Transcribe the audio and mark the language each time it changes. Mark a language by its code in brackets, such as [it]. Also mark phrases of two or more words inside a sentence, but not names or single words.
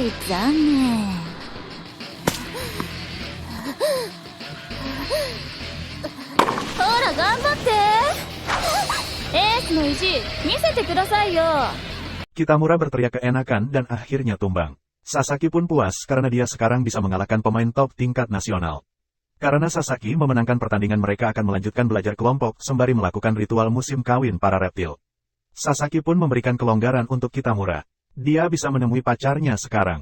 [ja] 残念。ほら頑張って。エースの意地見せてくださいよ。 [id] Kitamura berteriak keenakan dan akhirnya tumbang. Sasaki pun puas karena dia sekarang bisa mengalahkan pemain top tingkat nasional. Karena Sasaki memenangkan pertandingan, mereka akan melanjutkan belajar kelompok sembari melakukan ritual musim kawin para reptil. Sasaki pun memberikan kelonggaran untuk Kitamura. Dia bisa menemui pacarnya sekarang.